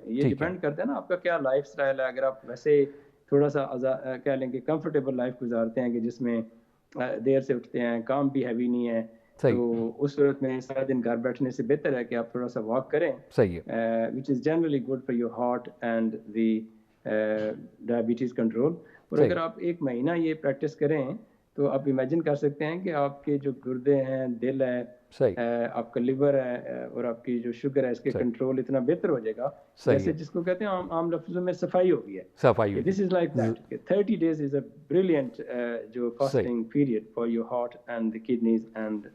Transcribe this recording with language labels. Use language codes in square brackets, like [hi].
[ur] یہ ڈیپینڈ کرتا ہے نا آپ کا کیا لائف اسٹائل ہے. اگر آپ ویسے تھوڑا سا کہہ لیں کہ کمفرٹیبل لائف گزارتے ہیں کہ جس میں دیر سے اٹھتے ہیں، کام بھی ہیوی نہیں ہے، تو اس صورت میں سارا دن گھر بیٹھنے سے بہتر ہے کہ آپ تھوڑا سا واک کریں، صحیح ہے [en] which is generally good for your heart and the diabetes control. [ur] اور اگر آپ ایک مہینہ یہ پریکٹس کریں تو آپ امیجن کر سکتے ہیں کہ آپ کے جو گردے ہیں، دل ہے، آپ کا لیور ہے اور آپ کی جو شوگر ہے، اس کے کنٹرول اتنا بہتر ہو جائے گا، جیسے جس کو کہتے ہیں عام لفظوں میں صفائی ہو گئی ہے. صفائی. [en] This is like that کہ 30 days is a brilliant جو fasting period for your heart and the kidneys and.